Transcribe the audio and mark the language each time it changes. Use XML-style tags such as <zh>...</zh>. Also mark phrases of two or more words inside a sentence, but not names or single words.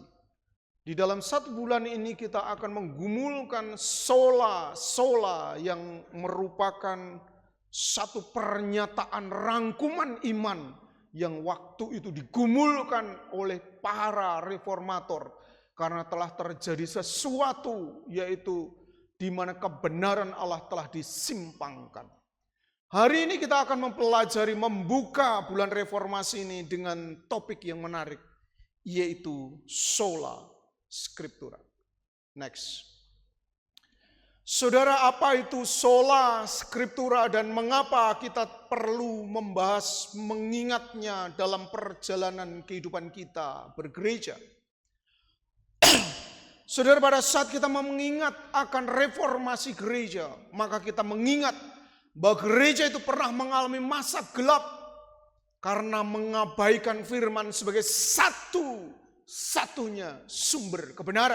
<id>Di dalam satu bulan ini kita akan menggumulkan sola yang merupakan satu pernyataan rangkuman iman yang waktu itu digumulkan oleh para reformator karena telah terjadi sesuatu yaitu di mana kebenaran Allah telah disimpangkan. Hari ini kita akan mempelajari membuka bulan reformasi ini dengan topik yang menarik yaitu</id> <la>sola scriptura.</la> <id>Next. Saudara, apa itu</id> <la>sola scriptura</la> <id>dan mengapa kita perlu membahas mengingatnya dalam perjalanan kehidupan kita bergereja? Saudara, pada saat kita mengingat akan reformasi gereja, maka kita mengingat bahwa gereja itu pernah mengalami masa gelap karena mengabaikan firman sebagai satu-satunya sumber kebenaran.</id>